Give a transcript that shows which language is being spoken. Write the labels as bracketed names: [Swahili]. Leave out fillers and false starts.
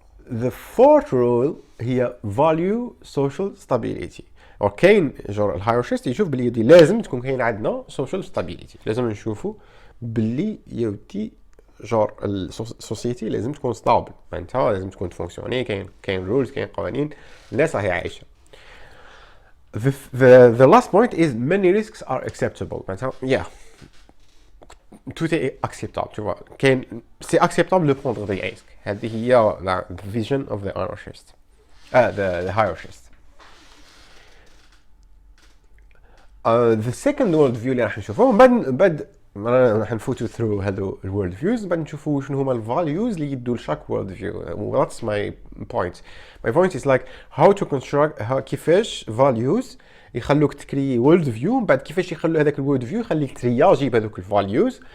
[English] The fourth rule [Arabic] هي [English] value social stability. [Arabic] كاين جور الهيرارشيست يشوف باللي لازم تكون كاين عندنا [English] social stability. [Arabic] لازم نشوفوا باللي يوتي جور السوسيتي لازم تكون ستابل معناتها لازم تكون تفونكسيوني كاين رولز كاين قوانين الناس راهي عايشه. [English] The last point is many risks are acceptable. Yeah, [French] tout est acceptable, tu vois. C'est acceptable de prendre des risques. [Arabic] هذه هي [French] la vision [English] of the anarchist. The hierarchist. The second worldview [Arabic] اللي راح نشوفوه بعد راح نفوتوا [English] through [Arabic] هذو الورلد فيوز بعد نشوفوا شنو هما الفاليوز اللي يدوا لشاك [English] world view. That's my point. My point is like how to construct [Arabic] كيفاش values يخلوك تكري [English] world view [Arabic] بعد كيفاش يخلوا هذاك الورلد فيو يخليك ترياجي بهذوك الفاليوز.